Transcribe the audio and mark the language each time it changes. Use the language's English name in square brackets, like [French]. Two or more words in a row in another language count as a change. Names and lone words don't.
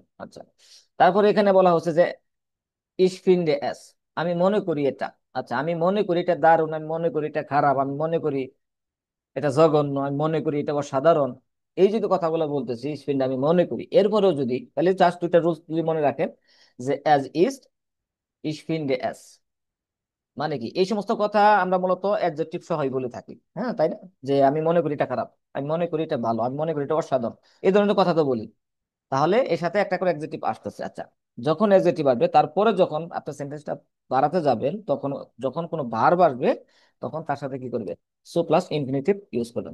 [Bangla] আচ্ছা, তারপরে এখানে বলা হচ্ছে যে [German] ich finde es, [Bangla] আমি মনে করি এটা। আচ্ছা, আমি মনে করি এটা দারুণ, আমি মনে করি এটা খারাপ, আমি মনে করি এটা জঘন্য, আমি মনে করি এটা অসাধারণ, এই যদি কথাগুলো বলতেছি স্পিন আমি মনে করি, এরপরেও যদি, তাহলে জাস্ট দুইটা রুলস যদি মনে রাখেন, যে [German] es ist, ich finde es, [Bangla] মানে কি এই সমস্ত কথা আমরা মূলত অ্যাডজেক্টিভ সহই বলে থাকি, হ্যাঁ তাই না? যে আমি মনে করি এটা খারাপ, আমি মনে করি এটা ভালো, আমি মনে করি এটা অসাধারণ, এই ধরনের কথা তো বলি। তাহলে এর সাথে একটা করে অ্যাডজেক্টিভ আসতেছে। আচ্ছা, যখন অ্যাডজেক্টিভ আসবে তারপরে যখন আপনার সেন্টেন্সটা বাড়াতে যাবেন, তখন যখন কোনো ভার্ব আসবে তখন তার সাথে কি করবে, সো [English] plus infinitive [Bangla] ইউজ করবেন।